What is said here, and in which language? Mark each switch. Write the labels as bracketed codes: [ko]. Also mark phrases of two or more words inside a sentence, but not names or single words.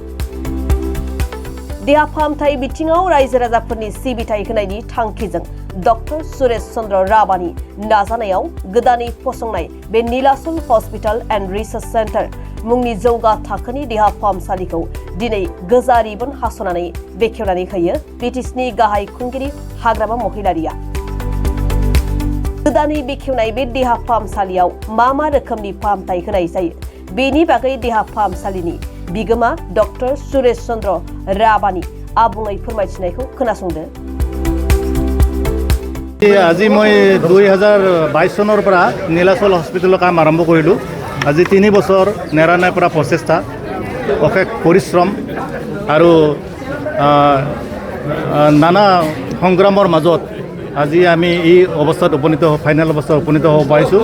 [brx] देहा फाहामथाय बिथिङाव रायजो राजाफोरनि सिबिथाय होनायनि थांखिजों डॉक्टर सुरेश चंद्र राबानि नाजानायाव गोदानै फसंनाय बे नीलाचल हस्पिटाल एन्ड रिसार्च सेन्टार मुंनि जौगा थाखोनि देहा फाहामसालिखौ दिनै गोजा रिबन हास'नानै बेखेवनानै होयो बिटिसिनि गाहाय खुंगिरि हाग्रामा महिलारिया। गोदानै बेखेवनाय बे देहा फाहामसालियाव मा रोखोमनि फाहामथाय होनाय जायो बेनि बागै देहा फाहामसालिनि बिगोमा डॉक्टर सुरेश चंद्र राबानि आबुङै फोरमायथिनायखौ खोनासंदो। [as] আজি মই 2022 চনৰ পৰা নীলাচল হস্পিটেলৰ কাম আৰম্ভ কৰিলোঁ। আজি 3 বছৰ নেৰানেপৰা পৰা প্ৰচেষ্টা, অশেষ পৰিশ্ৰম আৰু নানা সংগ্ৰামৰ মাজত আজি আমি এই অৱস্থাত ফাইনেল অৱস্থাত উপনীত হ'ব পাৰিছোঁ।